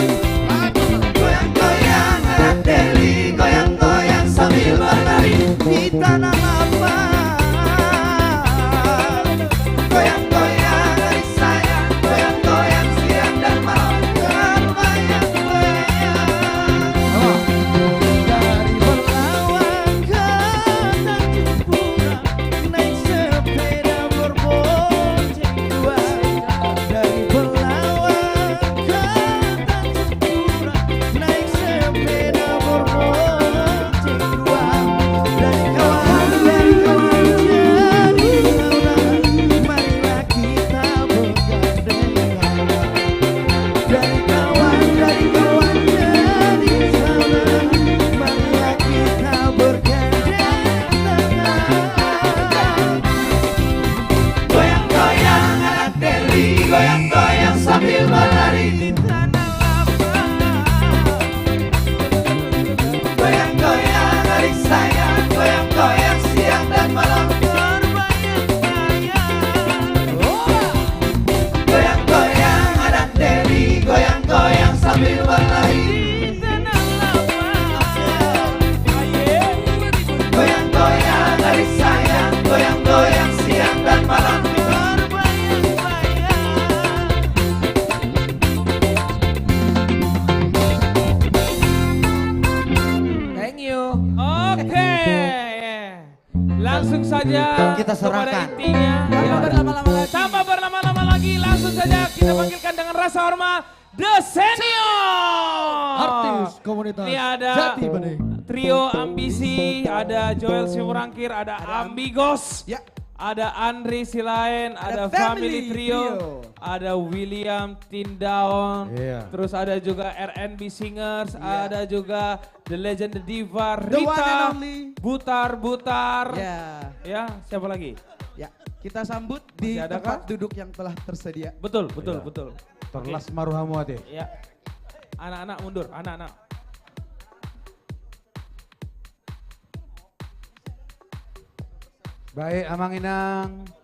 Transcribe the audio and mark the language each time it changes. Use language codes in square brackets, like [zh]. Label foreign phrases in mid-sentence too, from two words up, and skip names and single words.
[id] Goyang-goyang anak Deli, goyang-goyang sambil menari di tanah lapang. Goyang-goyang adik sayang, goyang-goyang siang dan malam berbayang-bayang. Dari Belawan ke Tanjung Pura, naik sepeda berbonceng dua. Dari Belawan ke Tanjung Pura, naik sepeda berbonceng dua. Dari kawan jadi saudara, marilah kita bergandengan. Dari kawan jadi saudara, marilah kita bergandengan. Goyang-goyang anak Deli, goyang-goyang sambil menari di tanah lapang. Goyang-goyang adik sayang, goyang-goyang siang dan malam berbayang-bayang. Goyang-goyang anak Deli, goyang-goyang sambil menari di tanah lapang. Goyang-goyang adik sayang, goyang-goyang siang dan malam berbayang-bayang. [en] Thank you. [id] Oke. Langsung saja Kita serahkan. kepada intinya. Tanpa berlama-lama lagi. Tanpa berlama-lama lagi, langsung saja kita panggilkan dengan rasa hormat The Senior. Artis komunitas Ini ada Jati Bening. trio Ambisi, ada Joel Simurangkir, ada Ambigos, Ya. ada Andri Silain, ada Family Family Trio, Trio. ada William Tindaon, Iya. terus ada juga RNB Singers, ada juga The Legend The Diva, [en] The one and [id] Rita, [en] only. [id] Butar, Ya, ya siapa lagi? ya. Kita sambut di Masih ada tempat kah? duduk yang telah tersedia. Betul, Iya. betul. Terlas maruhamuate. Ya, anak-anak mundur, anak-anak. Baik Amang Inang.